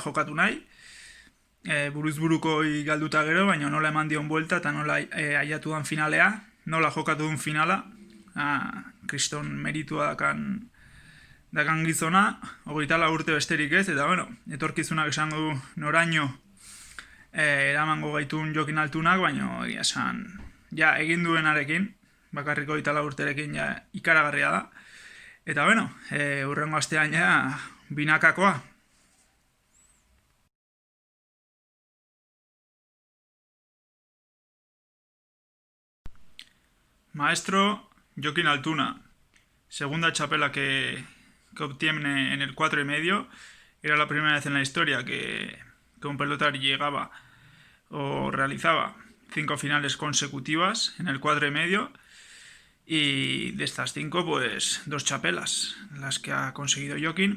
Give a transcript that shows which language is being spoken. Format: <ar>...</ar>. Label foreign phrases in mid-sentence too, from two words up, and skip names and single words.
<eu>jokatu nahi, buruzburuko galduta gero, baina nola eman dion buelta eta nola aiatu dan finalea, nola jokatu duen finala, kriston meritua dakan gizona, 24 urte besterik ez, eta bueno, etorkizunak esango du noraino eramango gaitun Jokin Altunak, baina egia esan, ja egin duenarekin, bakarriko 24 urterekin ja ikaragarria da. Eta bueno, hurrengo astean ja binakakoa.</eu> <es>Maestro Jokin Altuna, segunda chapela que obtiene en el 4,5. Era la primera vez en la historia que un pelotari llegaba o realizaba 5 finales consecutivas en el 4,5. Y de estas 5, pues 2 chapelas, las que ha conseguido Jokin.</es>